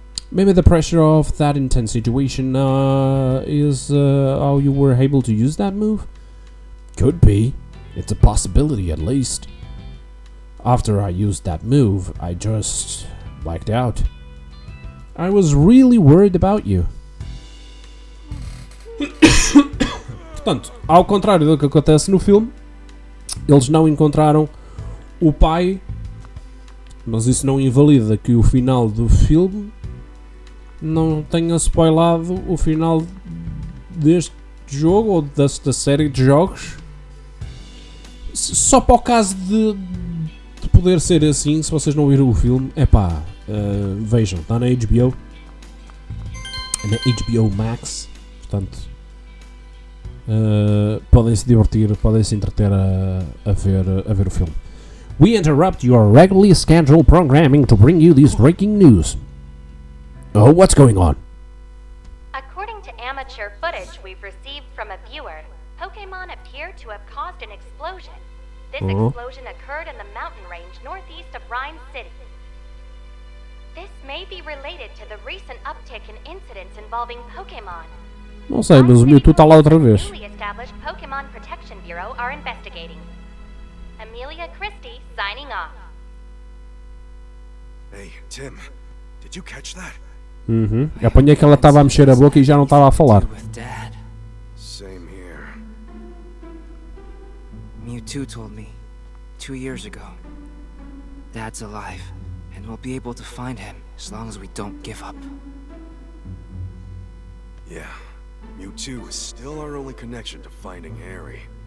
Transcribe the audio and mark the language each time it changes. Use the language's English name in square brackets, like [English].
[English] Maybe the pressure of that intense situation is how you were able to use that move? Could be. It's a possibility at least. After I used that move, I just blacked out. I was really worried about you. [Portuguese] Portanto, ao contrário do que acontece no filme, eles não encontraram o pai, mas isso não invalida que o final do filme não tenha spoilado o final deste jogo ou desta série de jogos. Só para o caso de poder ser assim, se vocês não viram o filme, vejam, está na HBO, na HBO Max, portanto podem se divertir, podem se entreter a ver o filme. [English] We interrupt your regularly scheduled programming to bring you this breaking news. Oh, what's going on? According to amateur footage we've received from a viewer, Pokemon appear to have caused an explosion. This explosion occurred in the mountain range northeast of Ryme City. This may be related to the recent uptick in incidents involving Pokemon. [Portuguese] Não sei, mas o Mewtwo está lá outra vez. [English] The newly established Pokemon Protection Bureau are investigating. Amelia Christie signing off. Hey, Tim, did you catch that? [Portuguese] Apanhei que ela estava a mexer a boca e já não estava a falar. [English] Same here. Mewtwo told me 2 years ago. Dad's alive, and we'll be able to find him as long as we don't give up. Yeah, Mewtwo is still our only connection to finding Harry.